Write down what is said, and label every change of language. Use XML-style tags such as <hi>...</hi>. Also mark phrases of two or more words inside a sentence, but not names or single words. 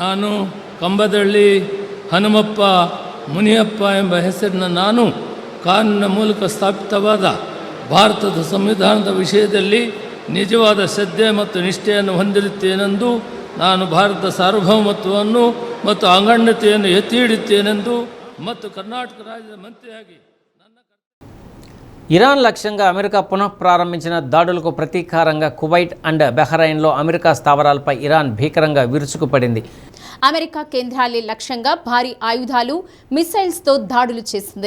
<kn>ನಾನು ಕಂಬದಳ್ಳಿ ಹನುಮಪ್ಪ ಮುನಿಯಪ್ಪ ಎಂಬ ಹೆಸರಿನ ನಾನು ಕಾನೂನಿನ ಮೂಲಕ ಸ್ಥಾಪಿತವಾದ ಭಾರತದ ಸಂವಿಧಾನದ ವಿಷಯದಲ್ಲಿ ನಿಜವಾದ ಶ್ರದ್ಧೆ ಮತ್ತು ನಿಷ್ಠೆಯನ್ನು ಹೊಂದಿರುತ್ತೇನೆಂದು ನಾನು ಭಾರತದ ಸಾರ್ವಭೌಮತ್ವವನ್ನು ಮತ್ತು ಅಖಂಡತೆಯನ್ನು ಎತ್ತಿ ಹಿಡಿಯುತ್ತೇನೆಂದು ಮತ್ತು ಕರ್ಣಾಟಕ ರಾಜ್ಯ ಮಂತ್ರಿಯಾಗಿ</kn> <te>ఇరాన్ లక్ష్యంగా అమెరికా పునఃప్రారంభించిన దాడులకు ప్రతీకారంగా కువైట్ అండ్ బహ్రెయిన్లో అమెరికా స్థావరాలపై ఇరాన్ భీకరంగా విరుచుకుపడింది. అమెరికా కేంద్రాలే లక్ష్యంగా భారీ ఆయుధాలు, మిసైల్స్తో దాడులు చేసింది.</te>